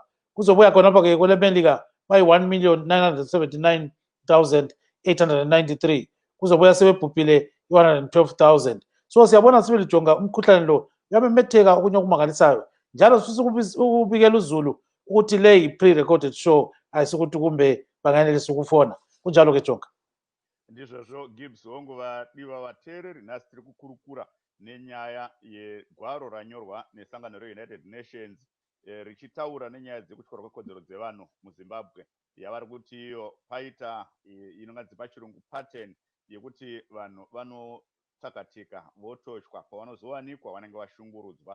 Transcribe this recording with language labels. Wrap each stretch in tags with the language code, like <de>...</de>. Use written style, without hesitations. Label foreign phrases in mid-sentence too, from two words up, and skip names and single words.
<nd>Kuzobuya khonapho-ke kwelemelika bayi-1,979,893 kuzobuya sebebhubhile i-112,000. So siyabona sibelijonga umkhuhlane lo uyamemetheka okunye okumangalisayo, njalo sifisa ukubikela uzulu ukuthi le yi-</nd> <en>pre-recorded show,</en> <nd>ayisukuthi kumbe bangayenelisa ukufona kunjalo-ke Jonga.</nd> <sn>Ndizvozvo Gibbs hongu vadiwa vateereri, nhasi tiri kukurukura nenyaya yegwaro ranyorwa nesangano reUnited Nations richitaura nenyaya dzekutyora kwekodzero dzevanhu muZimbabwe, yavari kuti iyo paita inonganzi pachirungu pattern yekuti vanhu vanotsakatika vototywa, pavanozowanikwa vanenge vashungurudzwa.</sn>